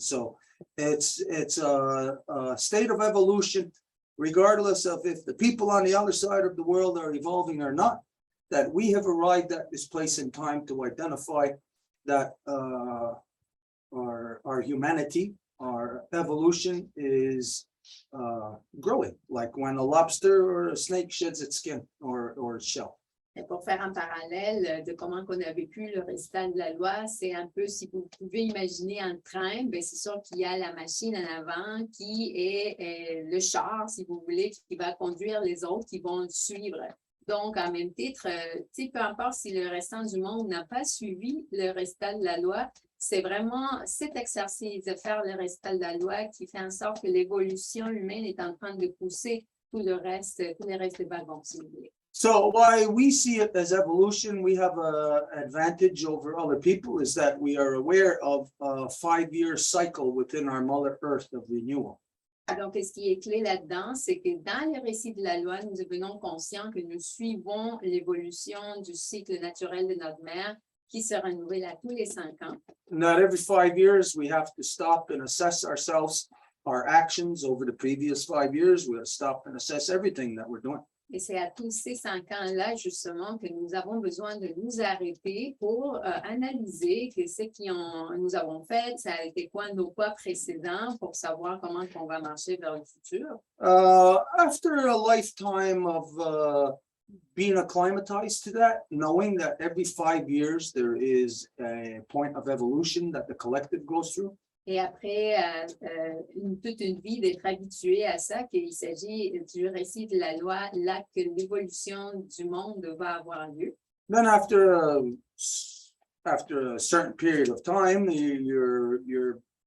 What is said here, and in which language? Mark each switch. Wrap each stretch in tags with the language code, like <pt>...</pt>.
<en>So it's a state of evolution, regardless of if the people on the other side of the world are evolving or not, that we have arrived at this place in time to identify that our humanity, our evolution is growing, like when a lobster or a snake sheds its skin or its shell.</en> <fr>Et pour faire un parallèle de comment on a vécu le récital de la loi, c'est un peu, si vous pouvez imaginer un train, ben c'est sûr qu'il y a la machine en avant qui est le char, si vous voulez, qui va conduire les autres qui vont le suivre. Donc, en même titre, peu importe si le restant du monde n'a pas suivi le récital de la loi, c'est vraiment cet exercice de faire le récital de la loi qui fait en sorte que l'évolution humaine est en train de pousser tous les restes des wagons, si vous voulez.</fr> <en>So why we see it as evolution, we have an advantage over other people is that we are aware of a 5-year cycle within our Mother Earth of renewal.</en> <fr>Donc, ce qui est clé là-dedans, c'est que dans le récit de la loi, nous devenons conscients que nous suivons l'évolution du cycle naturel de notre mère qui se renouvelle à tous les 5 ans.</fr> <en>And that every 5 years, we have to stop and assess ourselves, our actions over the previous 5 years. We have to stop and assess everything that we're doing.</en> <fr>Et c'est à tous ces 5 ans-là, justement, que nous avons besoin de nous arrêter pour analyser que ce que nous avons fait, ça a été quoi nos pas précédents pour savoir comment on va marcher vers le futur.</fr> <en>After a lifetime of being acclimatized to that, knowing that every 5 years there is a point of evolution that the collective goes through.</en> <fr>Et après toute une vie d'être habitué à ça, qu'il s'agit du récit de la loi, là que l'évolution du monde va avoir lieu.</fr> <en>Then after a certain period of time, your</en>